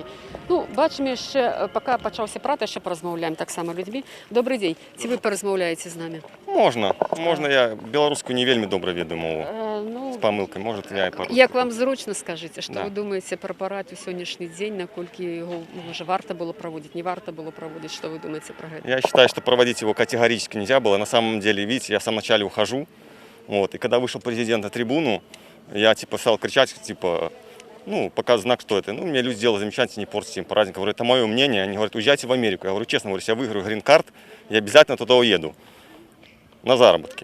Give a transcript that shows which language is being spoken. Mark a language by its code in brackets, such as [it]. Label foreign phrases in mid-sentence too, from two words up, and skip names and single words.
[be] Ну, бачым яшчэ, пака пачаўся парад, яшчэ паразмаўляем таксама людзьмі. Добры дзень. Ці вы паразмаўляеце з намі? Можна. Я беларускую не вельмі добра ведаю мову. З памылкай, можа, я і па-руску. Як вам зручна, скажыце, што вы думаеце пра парад у сённяшні дзень, наколькі яго, можа, варта было праводзіць, не варта было праводзіць, [ru] что вы думаете про это? Я считаю, что проводить его категорически нельзя было. На самом деле, видите, я в самом начале ухожу, вот, и когда вышел президент на трибуну, я стал кричать, показывать знак, что это. Мне люди сделали замечательно, не портите им праздник. Я говорю, это мое мнение. Они говорят, уезжайте в Америку. Я говорю, честно, если я выиграю грин-карт, я обязательно туда уеду на заработки.